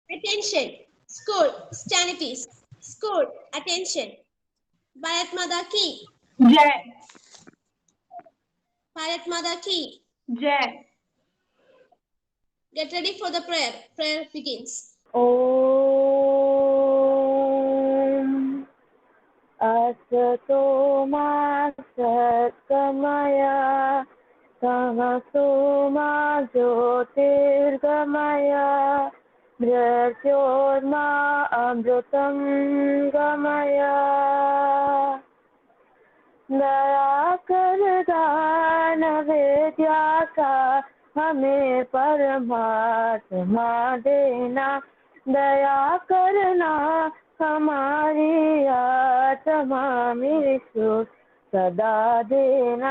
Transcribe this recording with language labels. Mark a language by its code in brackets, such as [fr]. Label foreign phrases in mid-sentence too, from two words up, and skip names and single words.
[en] Attention. School. Stand it is. School. Attention. [hi] भारत माता की. Jai. भारत माता की. Jai. [en] Get ready for the prayer. Prayer begins. [sa] ॐ असतो मा सद्गमय तमसो मा ज्योतिर्गमय मृत्योर्मा अमृतं गमय [hi] दया कर दान विद्या का हमें परमात्मा देना दया करना हमारी आत्मा में सुख सदा देना